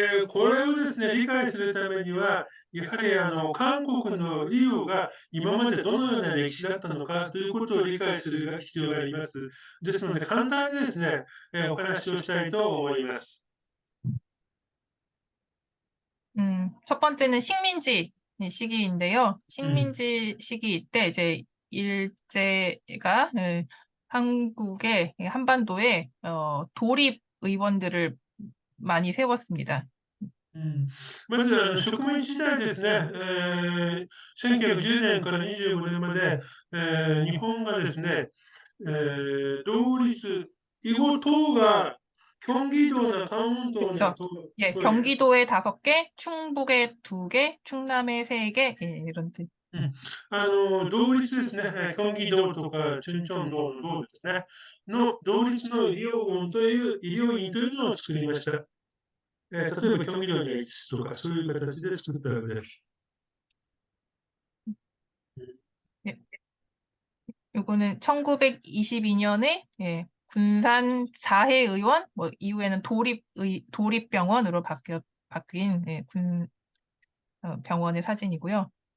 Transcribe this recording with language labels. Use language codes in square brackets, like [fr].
[ja] これをですね、理解するためには、やはり韓国の医療が今までどのような歴史だったのかということを理解する必要があります。ですので、簡単にですね、お話をしたいと思います。 [ko] 첫 번째는 식민지 시기인데요. [ja] うん。 [ko] 식민지 시기 때 이제 일제가 한국의 한반도에 도립 의원들을 많이 세웠습니다. [ja] まず、植民地時代ですね、1910年から25年まで、日本がですね、同立、 [ko] 이곳 도가 경기도나 강원도나 그렇죠. 예, 경기도에 5개, 충북에 2개, 충남에 3개, 예, 이런 뜻. [ja] 同立ですね、京畿道とかチュンチョン道の道ですね、の同立の医療院というのを作りました。例えば、京畿道には5つとか、そういう形で作ったわけです。 [ko] 예, 요거는 1922년에 예, 군산 자해의원, 뭐 이후에는 도립병원으로 바뀐 예, 병원의 사진이고요.